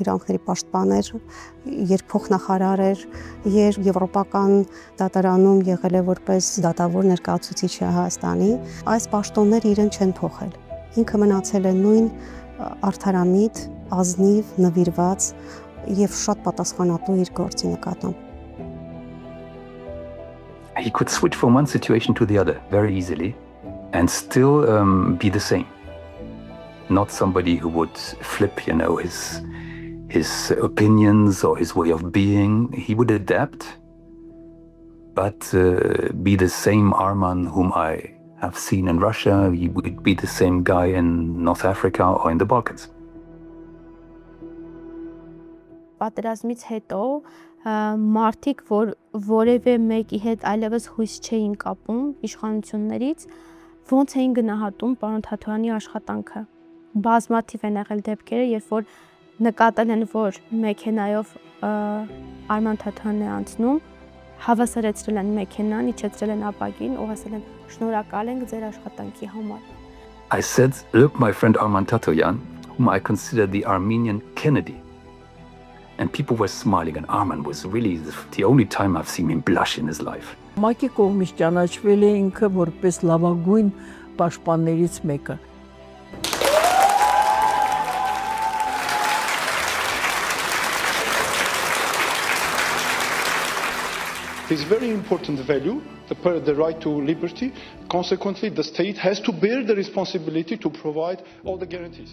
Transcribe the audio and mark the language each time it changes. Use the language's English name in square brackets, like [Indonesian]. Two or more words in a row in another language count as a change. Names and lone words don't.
[Armenian] իրավունքների պաշտպան էր, երբ փոխնախարար էր, երբ եվրոպական դատարանում եղել է որպես դատավոր ներկայացուցիչը Հայաստանի, այս պաշտոնները իրեն չեն փոխել։ Ինքը մնացել է նույն արդարամիտ, ազնիվ, նվիրված եւ շատ պատասխանատու իր գործի նկատմամբ։ [English] He could switch from one situation to the other very easily and still be the same. Not somebody who would flip, his opinions or his way of being. He would adapt, but be the same Arman whom I have seen in Russia. He would be the same guy in North Africa or in the Balkans. [Armenian] Պատերազմից հետո մարդիկ, որ որևէ մեկի հետ այլևս հույս չէին կապում իշխանություններից, ոնց էին գնահատում պարոն Թաթոյանի աշխատանքը։ Բազմաթիվ են եղել դեպքերը, երբ որ նկատել են, որ մեքենայով Արման Թաթոյանն է անցնում, հավասարեցրել են մեքենան, իջեցրել են ապակին ու ասել են շնորհակալ ենք ձեր աշխատանքի համար։ [English] I said, look, my friend Arman Tatoyan, whom I consider the Armenian Kennedy. And people were smiling, and Arman was really the only time I've seen him blush in his life. [Armenian] Մակի կողմից ճանաչվել է ինքը որպես լավագույն պաշտպաններից մեկը։ [English] This very important value, the right to liberty. Consequently, the state has to bear the responsibility to provide all the guarantees.